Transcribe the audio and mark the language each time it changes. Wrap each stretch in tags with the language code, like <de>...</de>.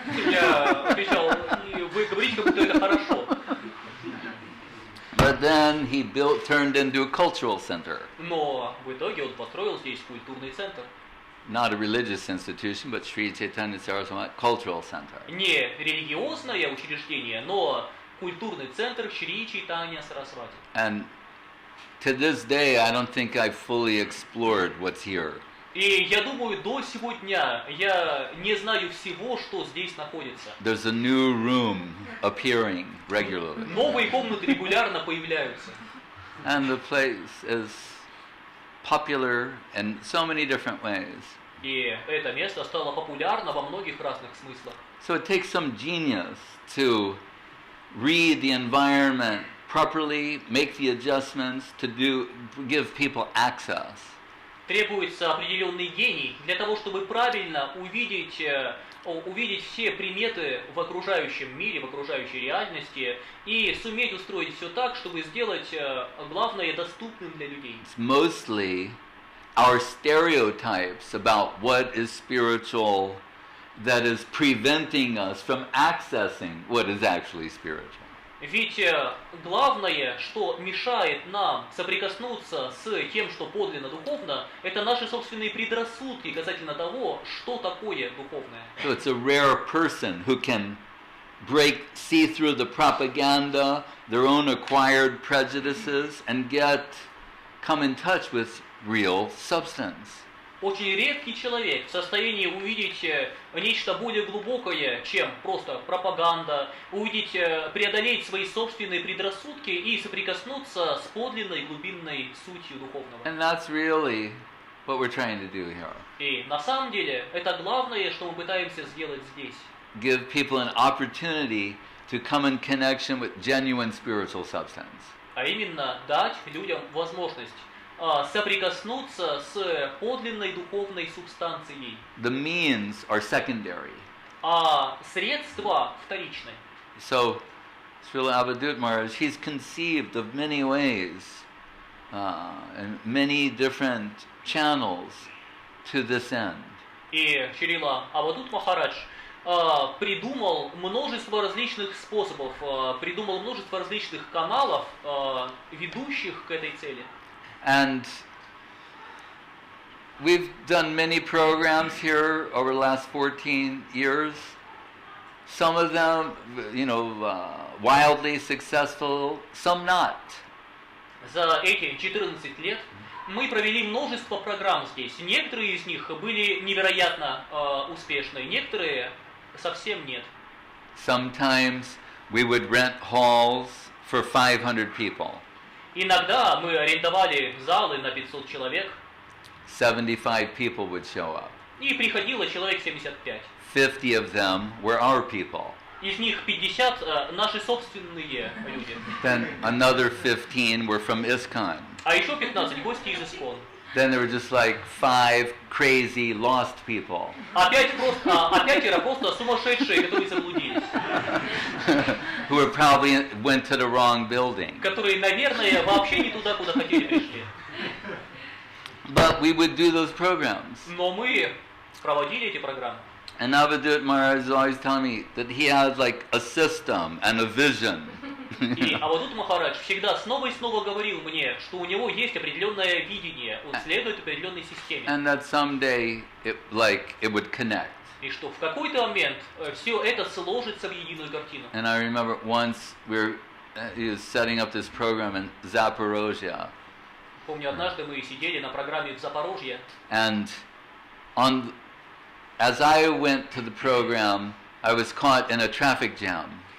<ru>Я отвечал, вы говорите, как будто это хорошо.</ru> <en>But then he turned into a cultural center.</en> <ru>Но в итоге он построил здесь культурный центр.</ru> <en>Not a religious institution, but Sri Chaitanya Saraswati Cultural Center.</en> <ru>Не религиозное учреждение, но культурный центр Шри Чайтанья Сарасвати.</ru> <en>And to this day, I don't think I've fully explored what's here.</en> <ru>И я думаю, до сего дня я не знаю всего, что здесь находится.</ru> <en>There's a new room appearing regularly.</en> <ru>Новые комнаты регулярно появляются.</ru> <en>And the place is popular in so many different ways.</en> <ru>И это место стало популярно во многих разных смыслах.</ru> <en>So it takes some genius to read the environment properly, make the adjustments to give people access.</en> <ru>Требуется определенный гений для того, чтобы правильно увидеть все приметы в окружающем мире, в окружающей реальности и суметь устроить все так, чтобы сделать главное доступным для людей.</ru> <en>It's mostly our stereotypes about what is spiritual that is preventing us from accessing what is actually spiritual.</en> <ru>Ведь главное, что мешает нам соприкоснуться с тем, что подлинно духовно, это наши собственные предрассудки касательно того, что такое духовное.</ru> <en>So it's a rare person who can see through the propaganda, their own acquired prejudices, and come in touch with real substance.</en> <ru>Очень редкий человек в состоянии увидеть нечто более глубокое, чем просто пропаганда, преодолеть свои собственные предрассудки и соприкоснуться с подлинной глубинной сутью духовного.</ru> <en>And that's really what we're trying to do here.</en> <ru>И на самом деле это главное, что мы пытаемся сделать здесь.</ru> <en>Give people an opportunity to come in connection with genuine spiritual substance.</en> <ru>А именно дать людям возможность соприкоснуться с подлинной духовной субстанцией.</ru> <en>The means are secondary.</en> <ru>А средства вторичны.</ru> <en>So, Srila Avadhut Maharaj, he's conceived of many ways and many different channels to this end.</en> <ru>И Шрила Авадхут Махарадж придумал множество различных способов, придумал множество различных каналов, ведущих к этой цели.</ru> <en>And we've done many programs here over the last 14 years. Some of them, wildly successful, some not.</en> <ru>За эти 14 лет мы провели множество программ здесь. Некоторые из них были невероятно успешны, некоторые совсем нет.</ru> <en>Sometimes we would rent halls for 500 people.</en> <ru>Иногда мы арендовали залы на 500 человек.</ru> <en>75 people would show up.</en> <ru>И приходило человек 75.</ru> <en>50 of them were our people.</en> <ru>Из них 50 наши собственные люди.</ru> <en>Then another 15 were from ISKCON.</en> <ru>А еще 15 гости из ИСКОН.</ru> <en>Then there were just like 5 crazy lost people.</en> <ru>А пятеро просто сумасшедшие, которые заблудились.</ru> <en>who were probably went to the wrong building.</en> <ru>Которые, наверное, вообще не туда, куда хотели пришли.</ru> <en>But we would do those programs.</en> <ru>Но мы проводили эти программы.</ru> <en>And Avadhut Maharaj is always telling me that he has like a system and a vision.</en> <ru>И Авадхута Махарадж всегда снова и снова говорил мне, что у него есть определенное видение, он следует определенной системе.</ru> <en>And that someday it would connect.</en> <ru>И что в какой-то момент все это сложится в единую картину.</ru> <en>And I remember once he was setting up this program in Zaporozhye.</en> <ru>Помню, однажды мы сидели на программе в Запорожье.</ru> <en>And as I went to the program, I was caught in a traffic jam.</en>